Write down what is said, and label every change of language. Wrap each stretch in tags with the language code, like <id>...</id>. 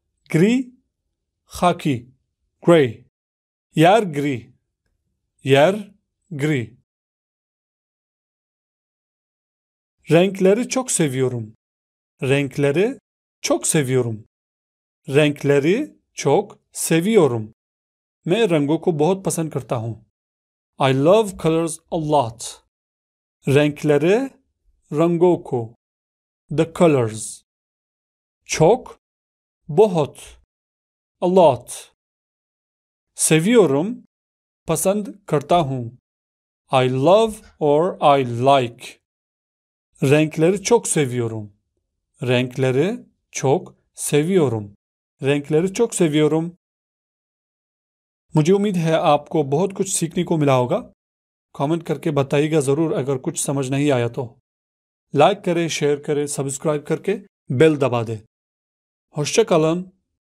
<tr>Gri, khaki, grey. Yer gri. Yer gri. Renkleri çok seviyorum. Renkleri çok seviyorum. Renkleri çok seviyorum.</tr> <hi>मैं रंगों को बहुत पसंद करता हूँ.</hi> <en>I love colors a lot.</en> <tr>Renkleri,</tr> <hi>रंगों को,</hi> <en>the colors.</en> <tr>çok,</tr> <hi>बहुत,</hi> <en>a lot.</en> <tr>Seviyorum,</tr> <hi>पसंद करता हूँ.</hi> <en>I love or I like.</en> <tr>Renkleri çok seviyorum. Renkleri çok seviyorum. Renkleri çok seviyorum.</tr> <hi>मुझे उम्मीद है आपको बहुत कुछ सीखने को मिला होगा. कमेंट करके बताइएगा ज़रूर अगर कुछ समझ नहीं आया तो. लाइक करें, शेयर करें, सब्सक्राइब करके बेल दबा दें.</hi> <tr>होşça kalın.</tr>